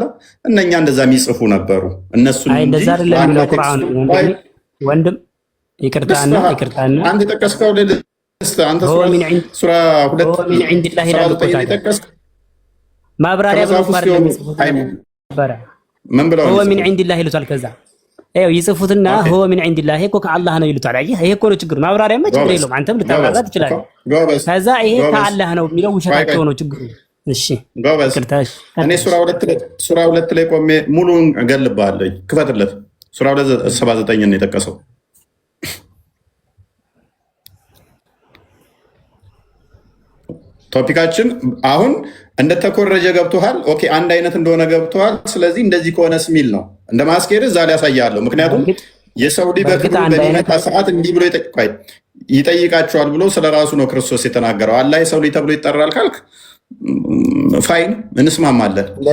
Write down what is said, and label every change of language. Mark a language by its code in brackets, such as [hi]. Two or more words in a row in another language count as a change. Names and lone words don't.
[am] እነኛ እንደዛ የሚጽፉ ነበሩ። እነሱ እንደዛ አይደለም የሚለው ቁርአኑ። ወንድም ይቅርታና አንተ የጠቀስከው አንተ ሱራ 2 የጠቀስክ ማብራሪያ ብሎ ምን ብለው [ar] هو من عند الله [am] ይሉታል። ከዛ ይኸው ይጽፉትና [ar] هو من عند الله [am] እኮ ከአላህ ነው ይሉታል። አየህ ይሄ እኮ ነው ችግሩ። ማብራሪያማ ችግር የለውም። አንተም ልታብራራ ትችላለህ። ከዛ ይሄ ከአላህ ነው የሚለው ውሸታቸው ነው ችግሩ። እሺ ጎበዝ፣ እኔ ሱራ 2 ላይ ቆሜ ሙሉን እገልብሃለሁ። ክፈትለት። ሱራ 279 ነው የጠቀሰው። ቶፒካችን አሁን እንደተኮረጀ ገብቶሃል። ኦኬ አንድ አይነት እንደሆነ ገብቶሃል። ስለዚህ እንደዚህ ከሆነስ ሚል ነው እንደ ማስኬድ እዛ ላይ ያሳያለሁ። ምክንያቱም የሰው ልጅ በክብሩ በሚመጣ ሰዓት እንዲህ ብሎ ይጠይቃቸዋል ብሎ ስለ ራሱ ነው ክርስቶስ የተናገረው። አላህ የሰው ልጅ ተብሎ ይጠራል ካልክ ፋይን እንስማማለን።